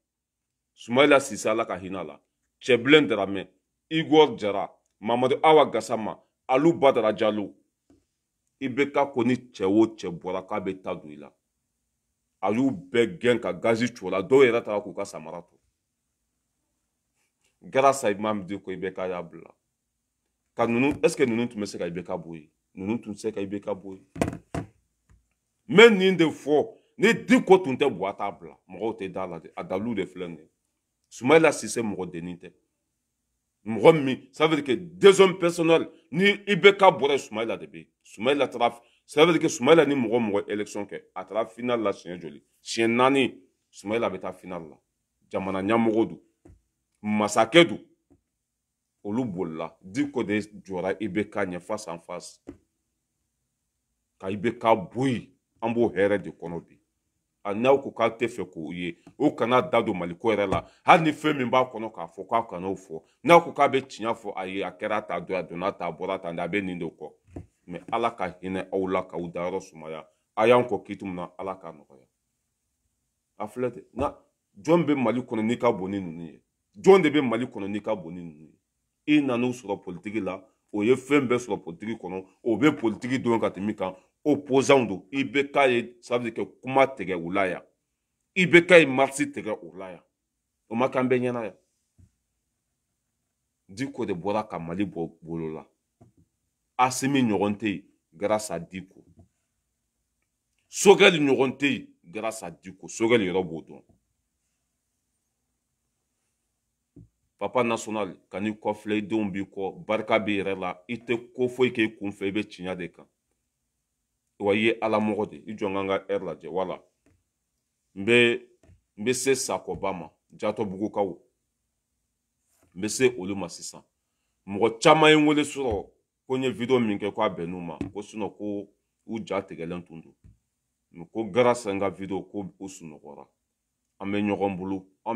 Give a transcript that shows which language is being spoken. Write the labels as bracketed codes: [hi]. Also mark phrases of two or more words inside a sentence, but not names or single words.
[bm] Sumayila Sise Ala ka hinɛ la. Cɛbilen Darame, Igor Jara, Mamadu Awa Gassama, Alu Badara Jallo. I bɛ ka ko ni cɛ o cɛ bɔra k'a bɛ taa don i la. A y'u bɛɛ gɛn ka gazi cogo la. Dɔw yɛrɛ taara k'u ka samara to. [fr] Grâce à [bm] Imam Dicko IBK y'a bila. Ka ninnu, [fr] est-ce que [bm] ninnu tun bɛ se ka IBK bɔ yen? Ninnu tun tɛ se ka IBK bɔ yen. Mais nin de fɔ ni Dicko tun tɛ bɔ a t'a bila mɔgɔw tɛ da la de a dalu de filɛ nin ye. Sumayila Sise mɔgɔ dennin tɛ. Mɔgɔ min [fr] ça veut dire que deux hommes personnels [bm] ni IBK bɔra Sumayila de bɛ yen. Sumayila taara [fr] ça veut dire que [bm] Sumayila ni mɔgɔ élection kɛ a taara finale la siɲɛ joli siɲɛ 4 Sumayila bɛ taa finale la jamana ɲɛmɔgɔ don masakɛ don olu bolila Dicko de jɔra IBK ɲɛ [fr] face en face [bm] ka IBK bɔ yen an b'o hɛrɛ de kɔnɔ bi a n'aw ko k'aw tɛ fɛ k'o ye o kana da don Maliko yɛrɛ la hali ni fɛn min b'a kɔnɔ k'a fɔ k'aw kan'o fɔ n'aw ko k'a bɛ tiɲɛ fɔ a ye a kɛra ta don a donna ta a bɔra tan a bɛ nin de kɔ mais Ala ka hinɛ aw la k'aw dayɔrɔ sumaya a y'an kɔ kitu min na Ala k'a nɔgɔya a filɛ ten na jɔn bɛ Mali kɔnɔ n'i ka bon ni ninnu ye jɔn de bɛ Mali kɔnɔ n'i ka bon ni ninnu ye i nan'u sɔrɔ politiki la o ye fɛn bɛɛ sɔrɔ politiki kɔnɔ o bɛ politiki don ka tɛmɛ kan opposant don IBK ye [fr] ça veut dire que [bm] kuma tigɛ u la yan IBK ye marche tigɛ u la yan o ma k'an bɛɛ ɲɛna yan Dicko de bɔra ka Mali bɔ bolo la Asimi ɲɔgɔn tɛ yen [fr] grâce à [bm] Dicko Sogɛli ɲɔgɔn tɛ yen [fr] grâce à [bm] Dicko Sogɛli yɛrɛ b'o dɔn Papa national kan'i kɔfilɛ i denw b'i kɔ barika b'i yɛrɛ la i tɛ ko foyi k'i kun fɛ i bɛ tiɲɛ de kan wa i ye Ala mɔgɔ de i jɔ n ka n ka heure lajɛ wala n bɛ se Sakɔba ma Jatɔbugukaw n bɛ se olu ma sisan mɔgɔ caman ye n wele sɔrɔ ko n ye video min kɛ k'a bɛnn'u ma ko sinon ko u ja tigɛlen tun don ko grâce an ka video ko o sunɔgɔra an bɛ ɲɔgɔn bolo an